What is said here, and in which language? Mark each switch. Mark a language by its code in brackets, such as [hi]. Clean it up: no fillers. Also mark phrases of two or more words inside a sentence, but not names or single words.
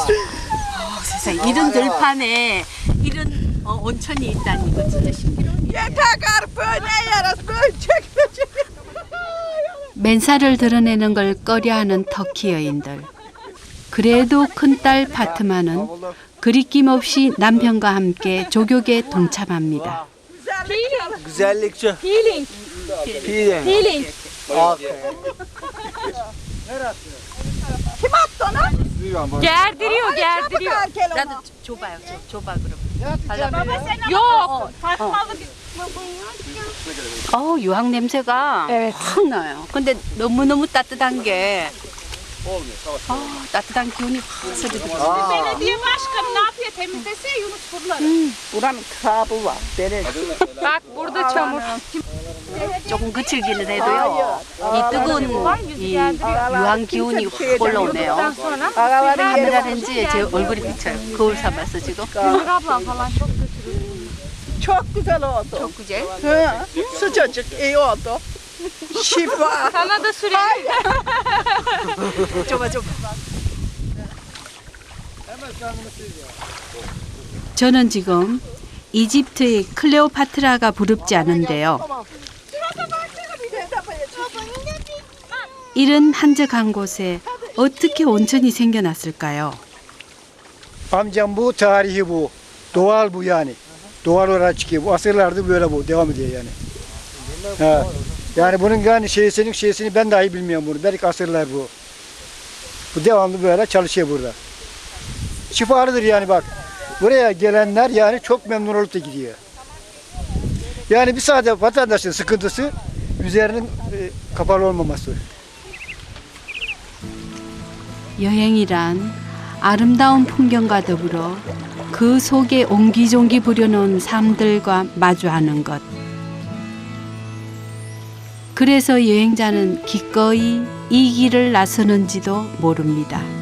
[ko] 세상에 이런 들판에 이런 온천이 있다니 이거 진짜 신기해요. 맨살을 드러내는 걸 꺼려하는 터키 여인들. 그래도 큰딸 파트마는 그리낌 없이 남편과 함께 조격에 동참합니다. [tr] Güzellikçi. Healing. Healing. Kim attı onu? Gerdiriyor, gerdiriyor. [ko] 나도 줘봐요. 줘봐 그럼. [tr] Yok. Takmalı [ko] 유황 냄새가 확 나요. 근데 너무너무 따뜻한 게 따뜻한 기운이 확 스르르. [tr] Belediye başkanı ne yapıyor? Temizlese Yunus buraları. Buranın kabı var. Bak burada çamur. [ko] 조금 그칠기는 해도요. 이 뜨거운 이 유황 기운이 확 올라오네요. 카메라 렌즈에 제 얼굴이 비쳐요. 거울 삼아서 지금. [tr] abla falan çok götürüyor. Çok güzel oldu. Çok güzel. Sıcacık, iyi oldu. Şifa. Sana da süreyim. [ko] 줘봐. 저는 지금 이집트의 클레오파트라가 부럽지 않은데요. 이런 한적한 곳에 어떻게 온천이 생겨났을까요? [tr] Amcam bu, tarihi bu. Doğal bu yani. Doğal olarak çıkıyor. Bu asırlardır böyle bu. Devam ediyor yani. Ha. Yani bunun yani şeysini ben dahi bilmiyorum bunu. Belki asırlar bu. Bu devamlı böyle çalışıyor burada. Şifalıdır yani bak. Buraya gelenler yani çok memnun olup da gidiyor. Yani bir sadece vatandaşın sıkıntısı üzerinin kapalı olmaması. [ko] 여행이란 아름다운 풍경과 더불어 그 속에 옹기종기 부려놓은 삶들과 마주하는 것. 그래서 여행자는 기꺼이 이 길을 나서는지도 모릅니다.